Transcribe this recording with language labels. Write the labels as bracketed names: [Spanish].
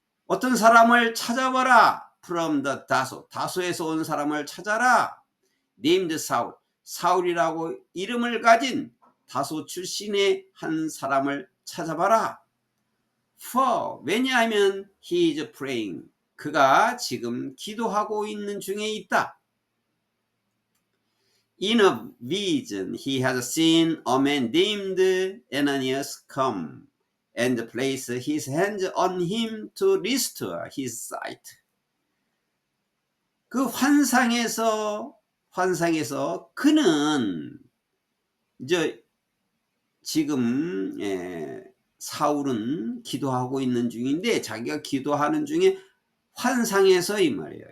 [Korean] 어떤 사람을 찾아봐라. [English] from the [Korean] 다소에서 온 사람을 찾아라. [English] named Saul. [Korean] 사울이라고 이름을 가진 다소 출신의 한 사람을 찾아봐라. [English] For [Korean] 왜냐하면 [English] he is praying. [Korean] 그가 지금 기도하고 있는 중에 있다. [English] In a vision he has seen a man named Ananias come and place his hands on him to restore his sight. [Korean] 그 환상에서 그는 이제 지금 사울은 기도하고 있는 중인데 자기가 기도하는 중에 환상에서 이 말이에요.